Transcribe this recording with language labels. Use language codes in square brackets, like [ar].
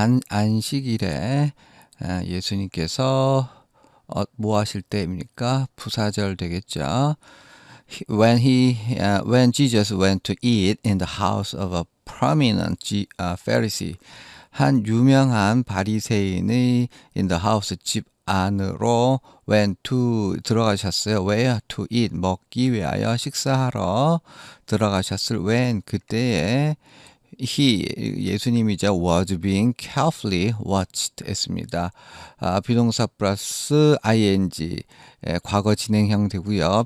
[ko] 안식일에 예수님께서 뭐 하실 때입니까? 부사절 되겠죠. [en] When Jesus went to eat in the house of a prominent Pharisee, [ko] 한 유명한 바리새인의 [en] in the house [ko] 집 안으로 [en] went to [ko] 들어가셨어요. 왜요? [en] To eat [ko] 먹기 위하여 식사하러 들어가셨을 [en] when [ko] 그때에 예수님이자 [en] was being carefully watched [ko] 했습니다. 비동사 플러스 ing 과거 진행형 되고요.